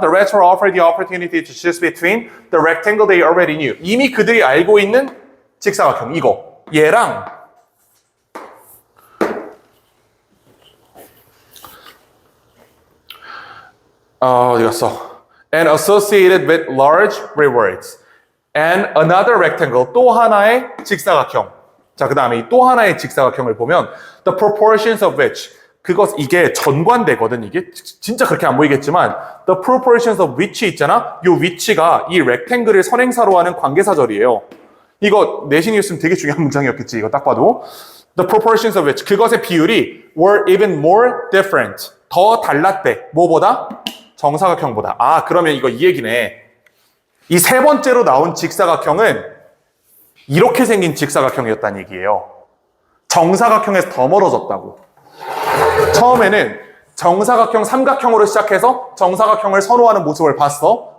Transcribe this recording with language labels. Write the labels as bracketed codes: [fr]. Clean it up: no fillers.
[en] The rats were offered the opportunity to choose between the rectangle they already knew. [ko] 이미 그들이 알고 있는 직사각형, 이거. 얘랑 어디 갔어? [en] And associated with large rewards. And another rectangle, [ko] 또 하나의 직사각형. 자, 그 다음에 또 하나의 직사각형을 보면 [en] the proportions of which [ko] 이게 전관되거든. 이게 진짜 그렇게 안 보이겠지만 [en] the proportions of which [ko] 있잖아. 요 which가 이 rectangle을 선행사로 하는 관계사절이에요. 이거 내신이었으면 되게 중요한 문장이었겠지. 이거 딱 봐도 [en] the proportions of which [ko] 그것의 비율이 [en] were even more different. [ko] 더 달랐대. 뭐보다? 정사각형보다. 아, 그러면 이거 이 얘기네. 이 세 번째로 나온 직사각형은 이렇게 생긴 직사각형이었다는 얘기예요. 정사각형에서 더 멀어졌다고. 처음에는 정사각형, 삼각형으로 시작해서 정사각형을 선호하는 모습을 봤어.